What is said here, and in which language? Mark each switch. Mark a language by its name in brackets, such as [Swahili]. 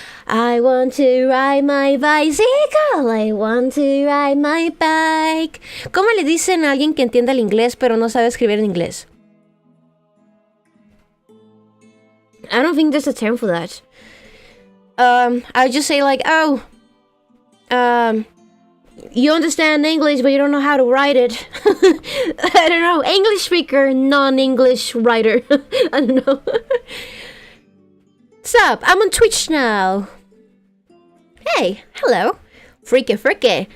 [English] I want to ride my bicycle. I want to ride my bike. [Spanish] ¿Cómo le dicen a alguien que entienda el inglés pero no sabe escribir en inglés? [English] I don't think there's a term for that. I just say like, oh, you understand English but you don't know how to write it. I don't know. English speaker, non-English writer. I don't know. Sup? I'm on Twitch now. Hey, hello. Freaky.